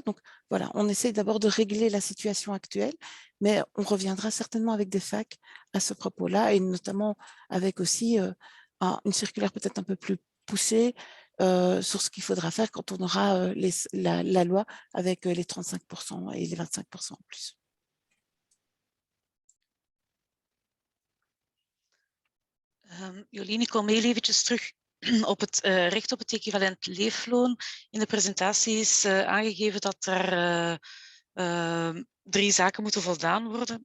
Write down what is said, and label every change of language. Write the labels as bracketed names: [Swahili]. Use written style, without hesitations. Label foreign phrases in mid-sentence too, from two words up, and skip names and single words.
[French] Donc, voilà, on essaie d'abord de régler la situation actuelle, mais on reviendra certainement avec des facs à ce propos-là, et notamment avec aussi une circulaire peut-être un peu plus poussée sur ce qu'il faudra faire quand on aura la loi avec les 35% et les 25% en plus. [Dutch] Jolien, ik kom heel eventjes terug op het recht op het equivalent leefloon. In de presentatie is aangegeven dat er 3 zaken moeten voldaan worden.